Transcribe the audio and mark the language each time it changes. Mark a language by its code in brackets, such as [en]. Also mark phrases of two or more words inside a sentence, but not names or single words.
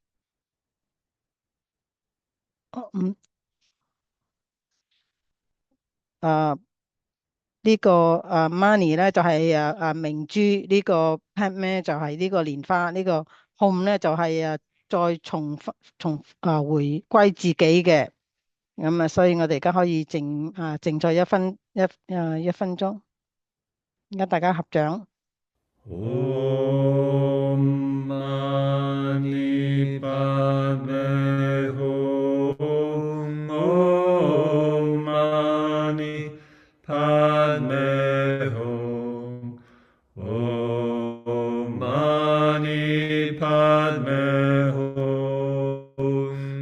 [yue] 嗯誒呢個Mani 咧就係明珠，呢個 Padme 就係呢個蓮花，呢個 Home 咧就係再回歸自己嘅。咁所以我哋而家可以靜坐一分鐘。而家大家合掌。 [sa] Om Mani Padme Hum. Om Mani Padme Hum. Om Mani Padme Hum.